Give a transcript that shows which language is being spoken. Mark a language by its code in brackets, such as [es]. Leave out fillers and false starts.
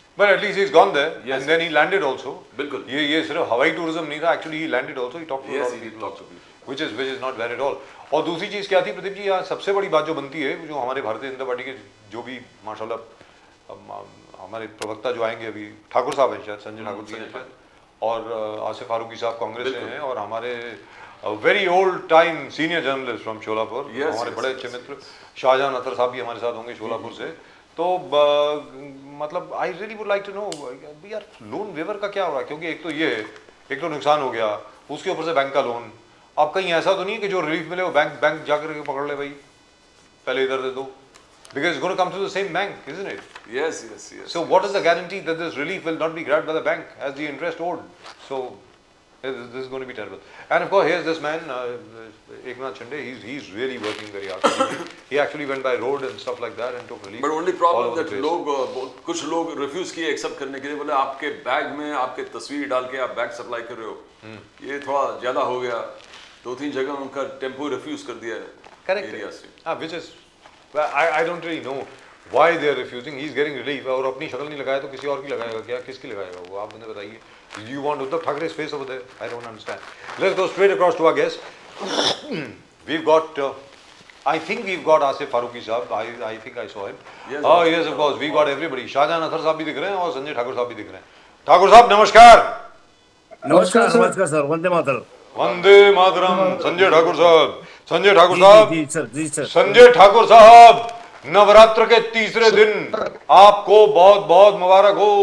[en] But at least he's gone there, and then he landed also. [hi] बिल्कुल. ये सिर्फ हवाई टूरिज्म नहीं था, [en] actually he landed also. He talked to a lot of people, which is not bad at all. [hi] और दूसरी चीज़ क्या थी प्रदीप जी, यहाँ सबसे बड़ी बात जो बनती है, जो हमारे भारतीय जनता पार्टी के जो भी माशाल्लाह हमारे प्रवक्ता जो आएंगे अभी, ठाकुर साहब हैं शायद, संजय ठाकुर जी हैं, और आसिफ फारूकी साहब कांग्रेस से हैं, और हमारे [en] very old time senior journalist from Sholapur, [hi] हमारे बड़े अच्छे मित्र शाहजहां अतर साहब भी हमारे साथ होंगे शोलापुर से. तो मतलब [en] I really would like to know [hi] यार लोन वेवर का क्या हो रहा है, क्योंकि एक तो नुकसान हो गया, उसके ऊपर से बैंक का लोन. अब कहीं ऐसा तो नहीं है कि जो रिलीफ मिले वो बैंक जाकर के पकड़ ले, भाई पहले इधर दे दो, [en] because it's going to come to the same bank, isn't it? Yes. So what is the guarantee that this relief will not be grabbed by the bank as the interest owed? So this is going to be terrible. And of course here's this man Eknath Shinde. He's really working very hard. He actually went by road and stuff like that and took relief. But only problem that [hi] कुछ लोग refuse किए accept करने के लिए, बोले आपके bag में आपके तस्वीर डाल के आप बैग सप्लाई कर रहे हो, ये थोड़ा ज्यादा हो गया. 2-3 जगह उनका टेम्पो रिफ्यूज कर दिया है. [en] Correct. Which is I don't really know why they are refusing. He's getting relief, [hi] और अपनी शक्ल नहीं लगाया तो किसी और की लगाएगा क्या? किसकी लगाएगा वो? आप मुझे बताइए. [en] You want Uddhav Thackeray's face over there? I don't understand. Let's go straight across to our guest. We've got I think we've got Asif Farooqi साहब. I think I saw him. Yes, of course. We got everybody. [hi] Shahjahan अतर साहब भी दिख रहे हैं और संजय ठाकुर साहब भी दिख रहे हैं. ठाकुर साहब नमस्कार. नमस्कार सर. वंदे मातरम. वंदे मातरम. संजय ठाकुर साहब. संजय ठाकुर साहब, नवरात्र के तीसरे दिन आपको बहुत बहुत मुबारक हो.